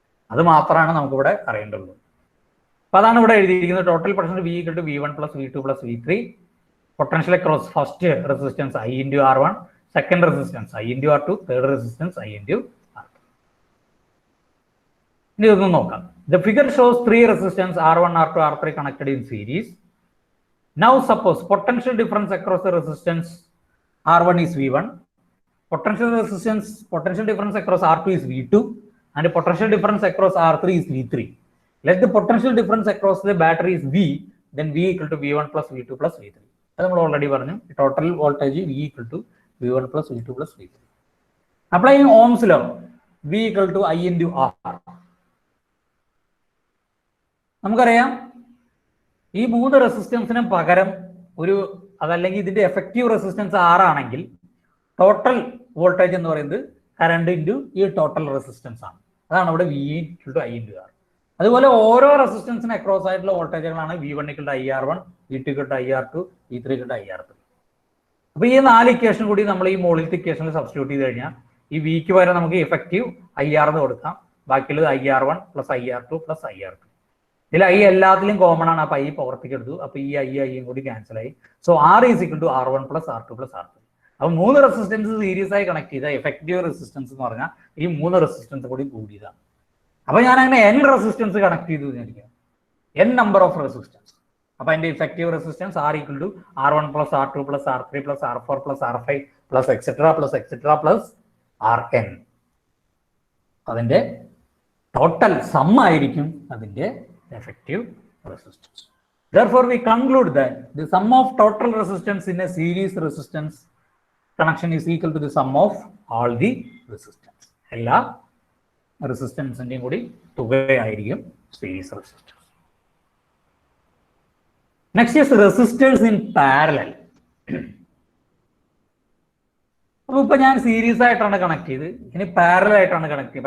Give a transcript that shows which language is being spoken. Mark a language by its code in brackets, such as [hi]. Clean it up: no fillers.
[ml] അത് മാത്രമാണ് നമുക്കിവിടെ അറിയേണ്ടുള്ളൂ. അപ്പൊ അതാണ് ഇവിടെ എഴുതിയിരിക്കുന്നത്. [en] Total potential V equal to V1 plus V2 plus V3. Potential across first resistance I into R1, second resistance I into R2, third resistance I into R2. [ml] ഇനി ഇതൊന്നും നോക്കാം. [en] The figure shows three resistance R1, R2, R3 connected in series. Now suppose potential difference across the resistance R1 is V1, potential difference across R2 is V2, and the potential difference across R3 is V3. Let the potential difference across the battery is V, then V equal to V1 plus V2 plus V3. [ml] അത് നമ്മൾ already പറഞ്ഞു. [en] Total voltage V equal to V1 plus V2 plus V3. Applying Ohm's law, V equal to I into R. [ml] നമുക്കറിയാം ഈ മൂന്ന് റെസിസ്റ്റൻസിനും പകരം അതല്ലെങ്കിൽ ഇതിന്റെ effective resistance R ആണെങ്കിൽ ടോട്ടൽ വോൾട്ടേജ് എന്ന് പറയുന്നത് കറണ്ട് ഇൻറ്റു ഈ ടോട്ടൽ റെസിസ്റ്റൻസ് ആണ്. അതാണ് ഇവിടെ [en] V equal to I into R. [ml] അതുപോലെ ഓരോ റെസിസ്റ്റൻസിന് അക്രോസ് ആയിട്ടുള്ള വോൾട്ടേജുകളാണ് [en] V1 equal to IR1, V2 equal to IR2, V3 equal to IR3. [ml] അപ്പൊ ഈ 4 ഇക്വേഷൻ കൂടി നമ്മൾ ഈ മുകളിലത്തെ ഇക്വേഷനിൽ സബ്സ്റ്റിറ്റ്യൂട്ട് ചെയ്ത് കഴിഞ്ഞാൽ ഈ വിക്ക് വരെ നമുക്ക് എഫക്റ്റീവ് IR എന്ന് കൊടുക്കാം. ബാക്കിയുള്ളത് [en] IR1 plus IR2 plus IR2. [ml] ഇതിൽ I എല്ലാത്തിലും കോമൺ ആണ്. അപ്പൊ I പുറത്തേക്ക് എടുത്തു. അപ്പൊ ഈ ഐയും കൂടി ക്യാൻസൽ ആയി. [en] So R is equal to R1 plus R2 plus R3. [ml] അപ്പൊ മൂന്ന് റെസിസ്റ്റൻസ് സീരീസ് ആയി കണക്ട് ചെയ്ത എഫക്റ്റീവ് റെസിസ്റ്റൻസ് എന്ന് പറഞ്ഞാൽ ഈ മൂന്ന് റെസിസ്റ്റൻസ് കൂടി കൂടിയതാണ്. അപ്പൊ ഞാൻ അങ്ങനെ N റെസിസ്റ്റൻസ് കണക്ട് ചെയ്തു വിചാരിക്കാം, [en] N number of resistance. [ml] അപ്പൊ അതിന്റെ [en] Effective resistance R equal to R1 plus R2 plus R3 plus R4 plus R5 plus etcetera plus RN. [ml] അതിന്റെ ടോട്ടൽ സം ആയിരിക്കും അതിന്റെ effective resistance. [en] Therefore, we conclude that the sum of total resistance in a series resistance connection is equal to the sum of all the resistance. [ml] എല്ലാ റെസിസ്റ്റൻസിന്റെയും കൂടി തുകയായിരിക്കും series resistance. [en] Next is resistors in parallel. [ml] അപ്പൊ ഇപ്പൊ ഞാൻ series ആയിട്ടാണ് connect ചെയ്ത്, ഇനി parallel ആയിട്ടാണ് connect ചെയ്ത്.